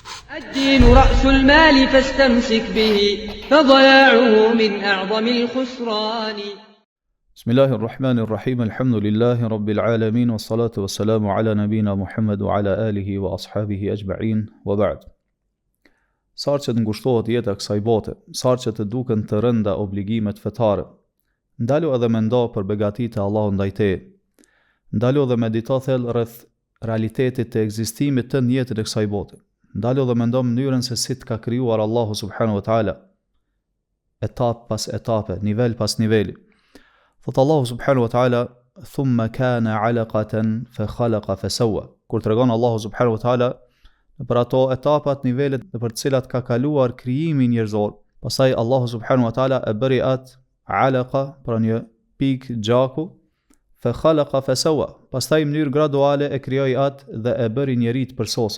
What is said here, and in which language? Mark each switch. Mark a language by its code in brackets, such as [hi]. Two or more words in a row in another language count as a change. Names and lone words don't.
[ar] الدين رأس المال فاستمسك به فضياعه من أعظم الخسران. بسم الله الرحمن الرحيم الحمد لله رب العالمين والصلاة والسلام على نبينا محمد وعلى آله وأصحابه أجمعين وبعد. [sq] Sarë që të ngushtohet jeta kësaj bote, sarë që të duken të rënda obligimet fetare, ndalu edhe mendo për begatitë e Allahut ndaj teje. Ndalu edhe medito thellë rreth realitetit të ekzistimit të jetën e kësaj bote. Ndalu edhe mendo mënyrën se si të ka krijuar Allahu [ar] سبحانه وتعالى, [sq] etapë pas etape, nivel pas niveli. Thot Allahu [ar] سبحانه وتعالى, ثم كان علقة فخلق فسوى. [sq] Kur tregon Allahu [ar] سبحانه وتعالى [sq] për ato etapat, nivelet në për të cilat ka kaluar krijimi njerëzor, pastaj Allahu [ar] سبحانه وتعالى [sq] e bëri atë alaqa, pra një pikë gjaku, [ar] فخلق فسوى, [sq] pastaj në mënyrë graduale e krijoi atë dhe e bëri njeriu të përsosur.